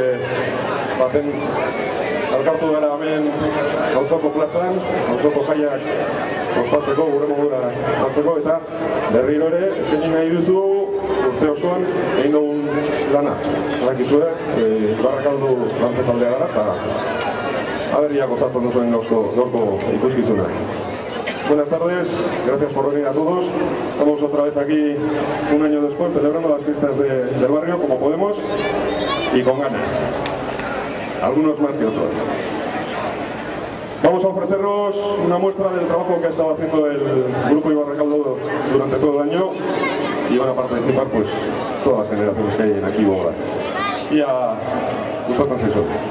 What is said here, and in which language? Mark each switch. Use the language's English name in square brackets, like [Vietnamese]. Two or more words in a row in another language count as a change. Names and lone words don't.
[Basque] baten elkartu gara hemen Auzoko plazan, Auzoko jaiak ospatzeko, gure modura ospatzeko, eta berriro ere eskaini nahi duzu urte osoan egin dugun lana. Badakizue, Barrakaldo dantza taldea gara, eta aberriak osatzen duzuen gaurko ikuskizuna. [Spanish] Buenas tardes, gracias por venir a todos. Estamos otra vez aquí un año después celebrando las fiestas del barrio como podemos y con ganas. Algunos más que otros. Vamos a ofreceros una muestra del trabajo que ha estado haciendo el Grupo Ibarracaldo durante todo el año y van a participar pues todas las generaciones que hay aquí ahora. [Basque] Y a gustatzen zaizu.